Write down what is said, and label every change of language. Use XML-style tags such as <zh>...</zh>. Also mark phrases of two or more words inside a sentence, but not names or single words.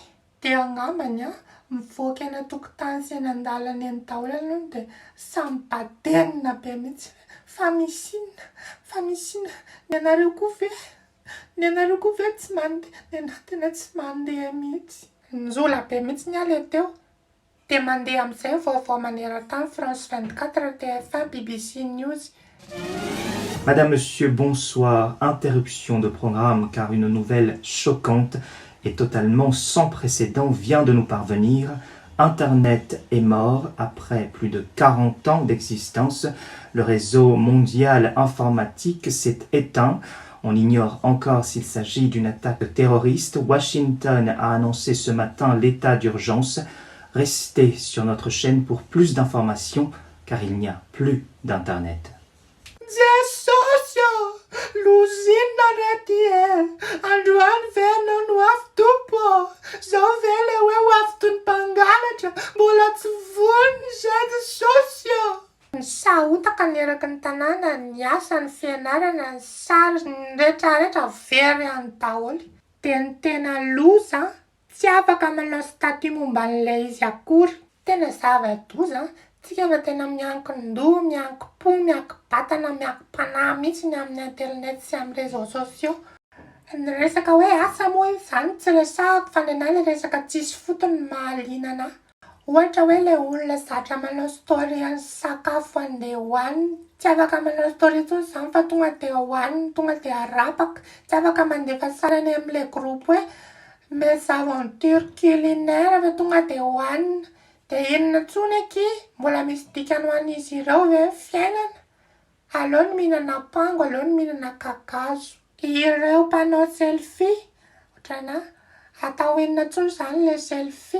<mg>De angambany mivoaka eny an-tokotany sy eny an-dalana eny daholo aloha de samy badenina be mihitsy. Fa misy inona, ny anareo koa ve tsy mandeha, ny tena tsy mandeha mihitsy. Nizola be mihitsy ny le teo. De mandeha amin'izay vaovao maneran-tany France 24, TF1, BBC News.</mg> <fr>Madame, Monsieur, bonsoir. Interruption de programme car une nouvelle choquante et totalement sans précédent vient de nous parvenir. Internet est mort après plus de 40 ans d'existence. Le réseau mondial informatique s'est éteint. On ignore encore s'il s'agit d'une attaque terroriste. Washington a annoncé ce matin l'état d'urgence. Restez sur notre chaîne pour plus d'informations car il n'y a plus d'Internet. Luzina retie, Andruan veno no aftupo, Zovele we waftun pangalatra, Bulatsvun jed socio.</fr> <mg>Sautaka neraky ny tanàna, ny asa, ny fianarana, ny sary, ny rehetrarehetra very any daholo. De ny tena loza, tsy afaka manao statut momba an'ilay izy akory. Tena zava-doza, tsika fa tena miankin-doha, miankim-po, miankim-batana, miankim-panahy mihitsy amin'ny internet sy amin'ny</mg> <fr>réseaux sociaux.</fr> <mg>Ny resaka hoe asa moa izany tsy resahako fa nenahy le resaka tsisy fotony mahaliana anahy. Ohatra hoe le olona zatra manao story any sakafo andeha hohanina, tsy afaka manao story intsony izany fa tonga de hohanina, tonga de harapaka, tsy afaka mandefa sarany amin'ilay groupe hoe</mg> <fr>mes aventures culinaires</fr> <mg>fa tonga de hohanina. De inona intsony aky, mbola misy dikany ho an'izy ireo ve fiainana? Aleo ny mihinana pango, aleo ny mihinana kakazo. Ireo mpanao selfie, ohatrana, atao inona intsony zany le selfie?</mg>